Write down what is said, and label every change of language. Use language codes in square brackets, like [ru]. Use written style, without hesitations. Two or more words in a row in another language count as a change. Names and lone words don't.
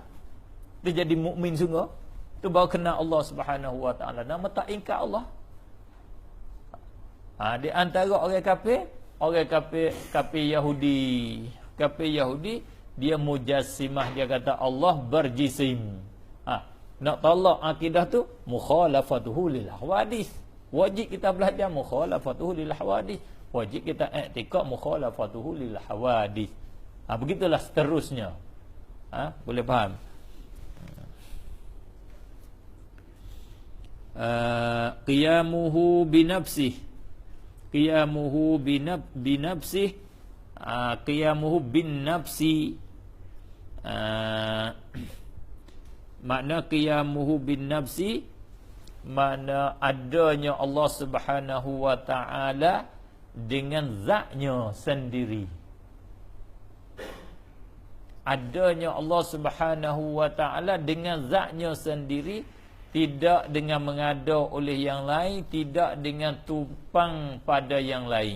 [ms] Dia jadi mukmin sungguh. Tu baru kenal Allah [ar] سبحانه وتعالى. [ms] Nama tak ingkar Allah. Di antara orang kafir Yahudi. Kafir Yahudi, dia mujassimah, dia kata Allah berjisim. Nak tolak akidah tu [ar] مخالفته للحوادث. [ms] Wajib kita belajar [ar] مخالفته للحوادث. [ms] Wajib kita i'tikad [ar] مخالفته للحوادث. [ms] Begitulah seterusnya. Boleh faham? [ar] قيامه بنفسه. قيامه بنفسه. قيامه بنفسه. Makna قيامه بنفسه, [ms] makna adanya Allah [ar] سبحانه وتعالى [ms] dengan zatnya sendiri. Adanya Allah [ar] سبحانه وتعالى [ms] dengan zatnya sendiri, tidak dengan mengada oleh yang lain, tidak dengan tumpang pada yang lain.